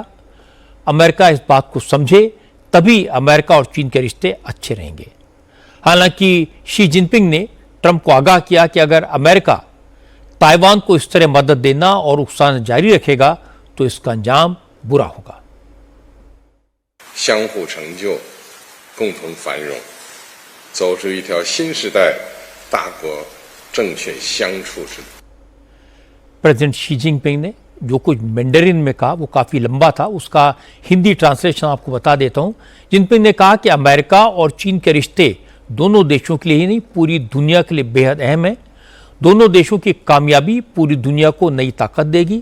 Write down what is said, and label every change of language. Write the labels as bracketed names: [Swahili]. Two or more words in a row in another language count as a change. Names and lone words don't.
[Hindi] अमेरिका इस बात को समझे तभी अमेरिका और चीन के रिश्ते अच्छे रहेंगे। हालांकि शी जिनपिंग ने ट्रंप को आगाह किया कि अगर अमेरिका ताइवान को इस तरह मदद देना और उकसाना जारी रखेगा तो इसका अंजाम बुरा होगा। [Chinese] 相互成就，共同繁荣，走出一条新时代大国正确相处之路。 [Hindi] प्रेसिडेंट शी जिनपिंग ने जो कुछ मैंडरिन में कहा वो काफ़ी लंबा था, उसका हिंदी ट्रांसलेशन आपको बता देता हूं। जिनपिंग ने कहा कि अमेरिका और चीन के रिश्ते दोनों देशों के लिए ही नहीं पूरी दुनिया के लिए बेहद अहम है। दोनों देशों की कामयाबी पूरी दुनिया को नई ताकत देगी।